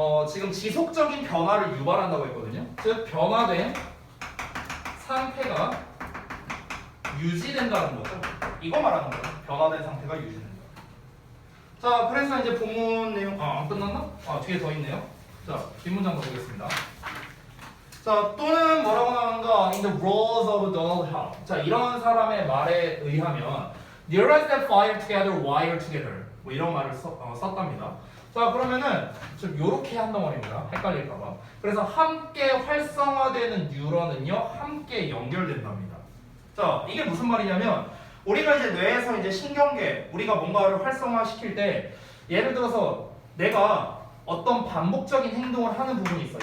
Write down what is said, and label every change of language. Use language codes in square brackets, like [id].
[ko] 지금 지속적인 변화를 유발한다고 했거든요. 즉 변화된 상태가 유지된다는 거죠. 이거 말하는 거예요. 변화된 상태가 유지된다. 자, 그래서 이제 본문 내용 안 끝났나? 뒤에 더 있네요. 자, 뒷문장 보겠습니다. 자, 또는 뭐라고 나오는가? [en] In the roles of Donald Hall. [ko] 자, 이런 사람의 말에 의하면 [en] neurons that fire together wire together. [ko] 뭐 이런 말을 썼답니다. 자, 그러면은 좀 요렇게 한단 말입니다. 헷갈릴까봐. 그래서 함께 활성화되는 뉴런은요, 함께 연결된답니다. 자, 이게 무슨 말이냐면 우리가 이제 뇌에서 이제 신경계, 우리가 뭔가를 활성화시킬 때 예를 들어서 내가 어떤 반복적인 행동을 하는 부분이 있어.